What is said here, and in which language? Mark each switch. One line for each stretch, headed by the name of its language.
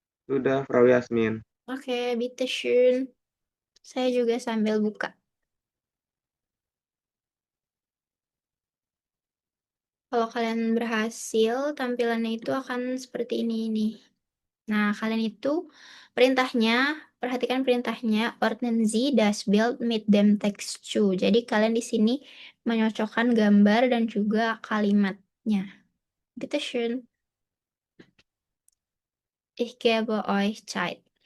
Indonesian: Sudah, Frau Yasmin. Oke,
German: bitteschön.
Indonesian: Saya juga sambil buka. Kalau kalian berhasil, tampilannya itu akan seperti ini nih. Nah, kalian itu perintahnya, perhatikan perintahnya,
German: ordnen Sie das Bild mit dem Text zu.
Indonesian: Jadi kalian di sini menyocokkan gambar dan juga kalimatnya.
German: Bitte schön. Ich gebe euch Zeit.